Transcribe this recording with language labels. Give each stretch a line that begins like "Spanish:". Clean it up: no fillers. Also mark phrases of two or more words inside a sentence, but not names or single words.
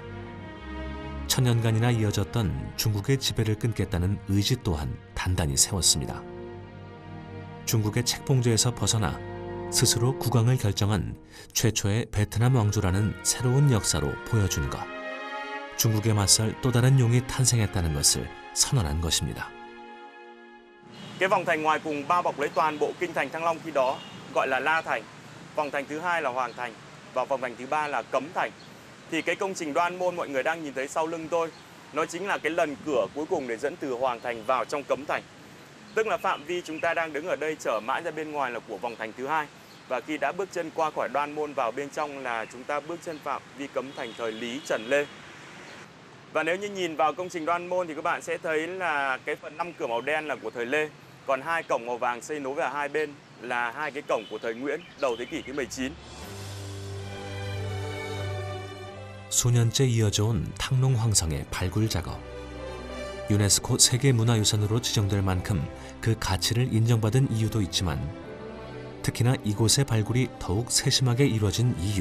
Korean: 천년간이나 이어졌던 중국의 지배를 끊겠다는 의지 또한 단단히 세웠습니다. 중국의 책봉조에서 벗어나 스스로 국왕을 결정한 최초의 베트남 왕조라는 새로운 역사로 보여준 것. 중국에 맞설 또 다른 용이 탄생했다는 것을 선언한 것입니다.
Vietnamese: Cái vòng thành ngoài cùng bao bọc lấy toàn bộ kinh thành Thăng Long khi đó gọi là La Thành. Vòng thành thứ hai là Hoàng Thành và vòng thành thứ ba là Cấm Thành. Thì cái công trình Đoan Môn mọi người đang nhìn thấy sau lưng tôi, nó chính là cái lần cửa cuối cùng để dẫn từ Hoàng Thành vào trong Cấm Thành. Tức là phạm vi chúng ta đang đứng ở đây trở mãi ra bên ngoài là của vòng thành thứ hai. Và khi đã bước chân qua khỏi Đoan Môn vào bên trong là chúng ta bước chân phạm vi Cấm Thành thời Lý Trần Lê. Và nếu như nhìn vào công trình Đoan Môn thì các bạn sẽ thấy là cái phần 5 cửa màu đen là của thời Lê. Còn 2 cổng màu vàng xây nối vào hai bên là 2 cái cổng của thời Nguyễn đầu thế kỷ thứ 19.
Korean: 수년째 이어져온 탕롱 황성의 발굴 작업. 유네스코 세계문화유산으로 지정될 만큼 그 가치를 인정받은 이유도 있지만 특히나 이곳의 발굴이 더욱 세심하게 이루어진 이유.